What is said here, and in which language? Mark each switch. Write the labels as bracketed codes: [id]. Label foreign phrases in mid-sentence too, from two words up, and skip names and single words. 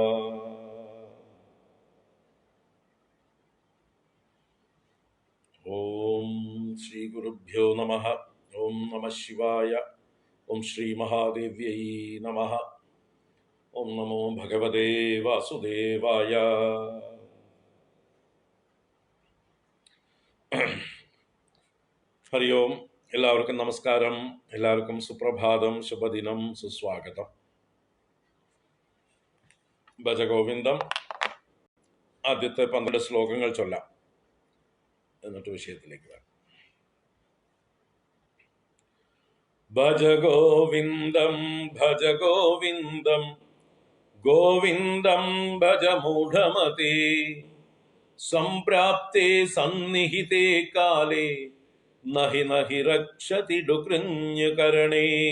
[sa] ओम श्री गुरुभ्यो नमः। ओम नमः शिवाय। ओम श्री महादेव्यै नमः। ओम नमो भगवते वासुदेवाय। हरि ओम। [ml] എല്ലാവർക്കും നമസ്കാരം. എല്ലാവർക്കും സുപ്രഭാതം, ശുഭദിനം, സുസ്വാഗതം. ഭജഗോവിന്ദം ആദ്യത്തെ 12 ശ്ലോകങ്ങൾ ചൊല്ലാം, എന്നിട്ട് വിഷയത്തിലേക്ക് വരാം. [sa] ഭജഗോവിന്ദം ഭജ ഗോവിന്ദം ഗോവിന്ദം ഭജ മൂഢമതേ സംപ്രാപ്തേ സന്നിഹിതേ കാലേ നഹി നഹി രക്ഷതി ഡുകൃഞ്യകരണേ